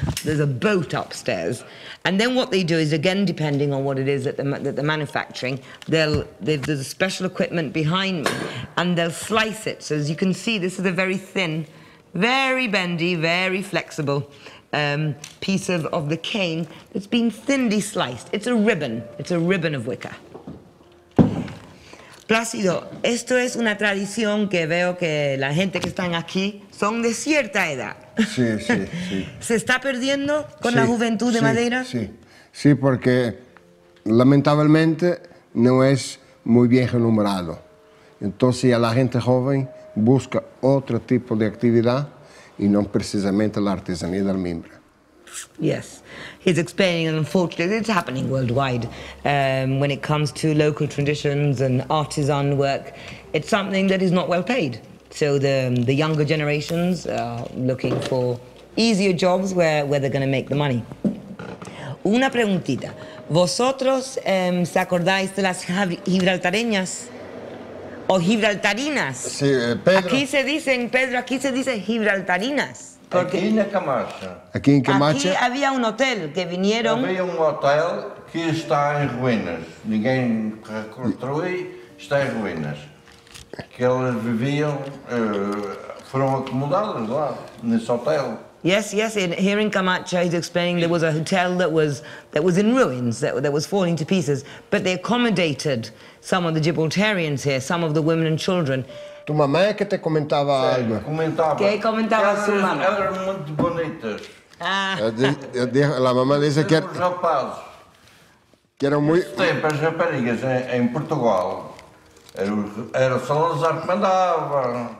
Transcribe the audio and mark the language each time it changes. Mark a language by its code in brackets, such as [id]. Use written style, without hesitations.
[en] There's a boat upstairs. And then what they do is, again, depending on what it is that they're manufacturing, there's a special equipment behind me, and they'll slice it. So as you can see, this is a very thin, very bendy, very flexible piece of the cane that's been thinly sliced. It's a ribbon of wicker. [es] Plácido, esto es una tradición que veo que la gente que están aquí son de cierta edad. Sí, sí, sí. ¿Se está perdiendo con la juventud de Madeira? Sí, sí, porque lamentablemente no es muy bien remunerado. Entonces a la gente joven busca otro tipo de actividad y no precisamente la artesanía del mimbre. [en] Yes, he's explaining, and unfortunately it's happening worldwide. When it comes to local traditions and artisan work, it's something that is not well paid. So the younger generations are looking for easier jobs where they're going to make the money. [es] Una preguntita. ¿Vosotros se acordáis de las gibraltareñas? ¿O gibraltarinas? Sí, Pedro. Aquí se dicen, Pedro, aquí se dice gibraltarinas. [pt] Porque aqui na Camacha. Aqui em Camacha. Aqui havia um hotel que vinieron. Havia um hotel que está em ruínas. Ninguém reconstrui, está em ruínas. Que elas viviam, foram acomodadas lá, nesse hotel. [en] Yes, here in Camacha, he's explaining there was a hotel that was in ruins, that was falling to pieces, but they accommodated some of the Gibraltarians here, some of the women and children. [pt] Tu mamãe que te comentava algo. Comentava. Que comentava sua mamãe? Eram muito bonitas. Ah. A mamãe disse que Os rapazes. Que eram muito... Nesse tempo, as raparigas em Portugal, era Salazar que mandava.